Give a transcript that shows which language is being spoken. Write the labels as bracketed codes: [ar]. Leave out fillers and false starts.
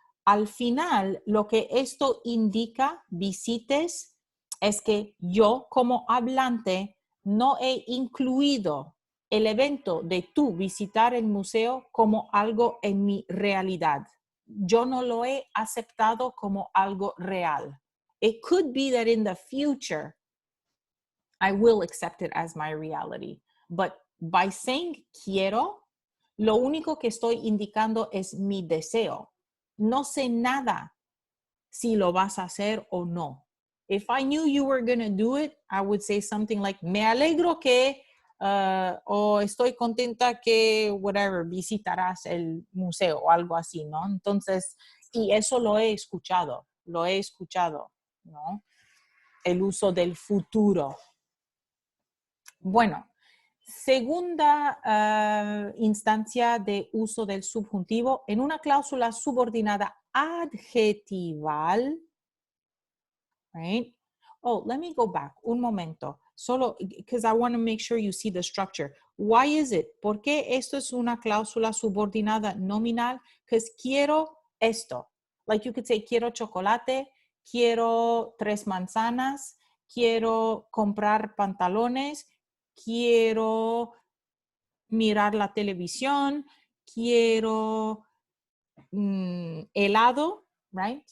[es] Al final, lo que esto indica, visites, es que yo como hablante no he incluido el evento de tú visitar el museo como algo en mi realidad. Yo no lo he aceptado como algo real. [en] It could be that in the future, I will accept it as my reality. But by saying quiero, lo único que estoy indicando es mi deseo. [es] No sé nada si lo vas a hacer o no. [en] If I knew you were going to do it, I would say something like, [es] me alegro que, o estoy contenta que, [en] whatever, [es] visitarás el museo o algo así, ¿no? Entonces, y eso lo he escuchado, ¿no? El uso del futuro. Bueno, segunda instancia de uso del subjuntivo en una cláusula subordinada adjetival. [en] Right? Oh, let me go back [es] un momento. [en] Solo because I want to make sure you see the structure. Why is it? [es] ¿Por qué esto es una cláusula subordinada nominal? [en] Because [es] quiero esto. [en] Like you could say, [es] quiero chocolate, quiero 3 manzanas, quiero comprar pantalones, quiero mirar la televisión, quiero helado, [en] right?